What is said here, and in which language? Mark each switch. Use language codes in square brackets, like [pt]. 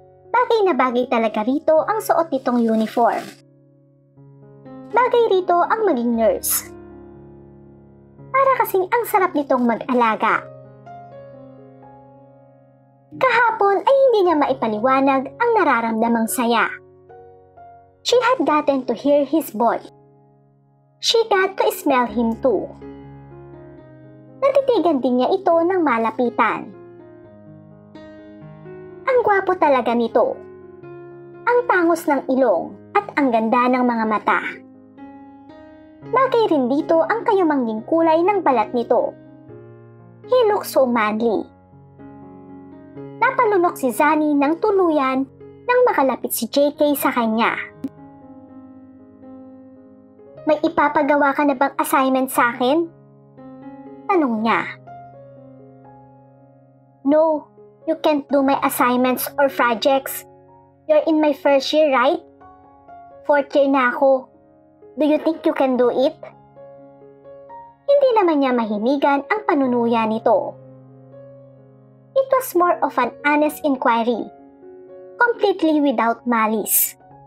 [tl] Bagay na bagay talaga rito ang suot nitong uniform. Bagay rito ang maging nurse. Para kasing ang sarap nitong mag-alaga. Kahapon ay hindi niya maipaliwanag ang nararamdamang saya. [en] She had gotten to hear his voice. She got to smell him too. [tl] Natitigan din niya ito ng malapitan. Ang gwapo talaga nito. Ang tangos ng ilong at ang ganda ng mga mata. Bagay rin dito ang kayumangging kulay ng balat nito. [en] He looks so manly. [tl] Napalunok si Zani ng tuluyan nang makalapit si JK sa kanya. May ipapagawa ka na bang assignment sa akin? Tanong niya. [en] No, you can't do my assignments or projects. You're in my first year, right? [tl] 4th year na ako. [en] Do you think you can do it? [tl] Hindi naman niya mahimigan ang panunuya nito. [en] It was more of an honest inquiry, completely without malice.